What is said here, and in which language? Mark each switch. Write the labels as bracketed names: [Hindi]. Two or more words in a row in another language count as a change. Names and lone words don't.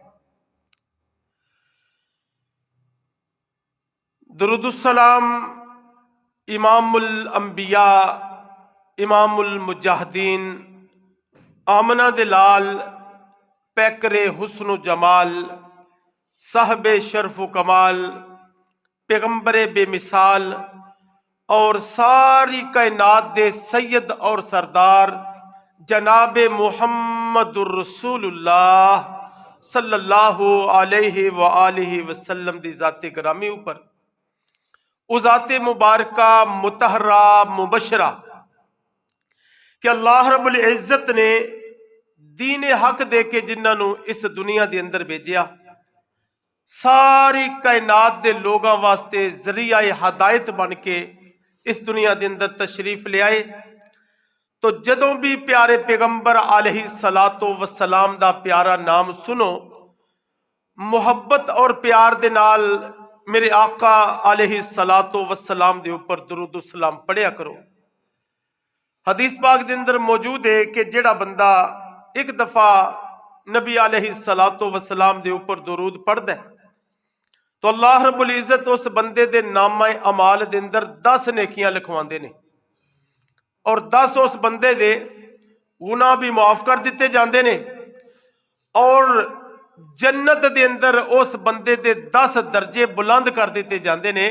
[Punjabi] درودالسلام امام الانبیاء امام المجاہدین آمنہ دے لال پیکرِ حسن جمال صاحبِ شرف کمال پیغمبرِ بےمثال اور ساری کائنات دے سید اور سردار جنابِ محمدُ رسول اللہ [Arabic] صلى الله عليه و آله [Punjabi] وسلم دی ذاتِ گرامی اوپر او ذاتِ مبارکہ مطہرہ مبشرہ کہ اللہ رب العزت نے دین حق دے کے جنہوں نے اس دنیا کے اندر بھیجیا، ساری کائنات کے لوگوں واسطے ذریعہ ہدایت بن کے اس دنیا کے اندر تشریف لے آئے. تو جدوں بھی پیارے پیغمبر [Arabic] عليه الصلاة والسلام [Punjabi] دا پیارا نام سنو محبت اور پیار دے نال میرے آقا [Arabic] عليه الصلاة والسلام [Punjabi] دے اُپر درود سلام پڑھیا کرو. حدیث پاک دے اندر موجود ہے کہ جیہڑا بندہ اک دفعہ نبی [Arabic] عليه الصلاة والسلام [Punjabi] دے اُپر درود پڑھدا ہے تو اللہ رب العزت اس بندے دے نامۂ اعمال دے اندر 10 نیکیاں لکھواندے نے اور 10 اس بندے دے گناہ بھی معاف کر دتے جاندے نے اور جنت دے اندر اس بندے دے 10 درجے بلند کر دتے جاندے نے.